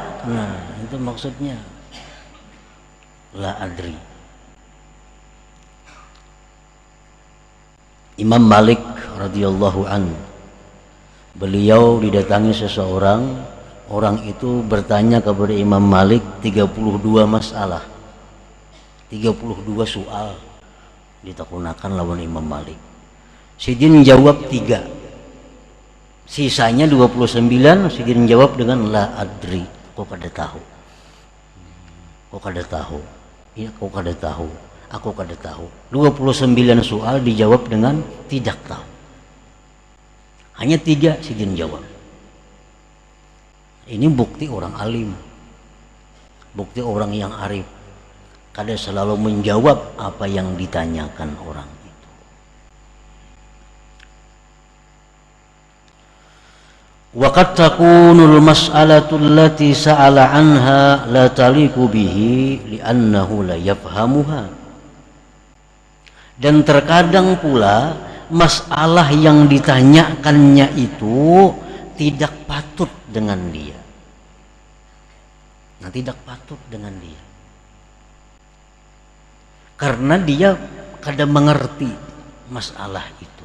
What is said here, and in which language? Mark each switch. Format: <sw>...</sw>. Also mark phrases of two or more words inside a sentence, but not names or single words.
<id>Nah, itu maksudnya</id> <ar>لا أدري.</ar> <id>Imam Malik</id> <ar>رضي الله عنه</ar> <id>Beliau didatangi seseorang, orang itu bertanya kepada Imam Malik 32 masalah, 32 soal ditakunakan lawan Imam Malik.</id> <bjn>Sidin jawab 3, sisanya 29 Sidin jawab dengan</bjn> <ar>لا أدري,</ar> <bjn>kok kada tahu, kok kada tahu, iya kok kada tahu, aku kada tahu.</bjn> <id>29 soal dijawab dengan tidak tahu. Hanya 3 Sidin jawab. Ini bukti orang alim, bukti orang yang arif, kada selalu menjawab apa yang ditanyakan orang itu.</id> <ar>وقد تكون المسألة التي سأل عنها لا تليق به لأنه لا يفهمها.</ar> <id>Dan terkadang pula masalah yang ditanyakannya itu tidak patut dengan dia. Nah, tidak patut dengan dia karena dia kadang mengerti masalah itu.</id>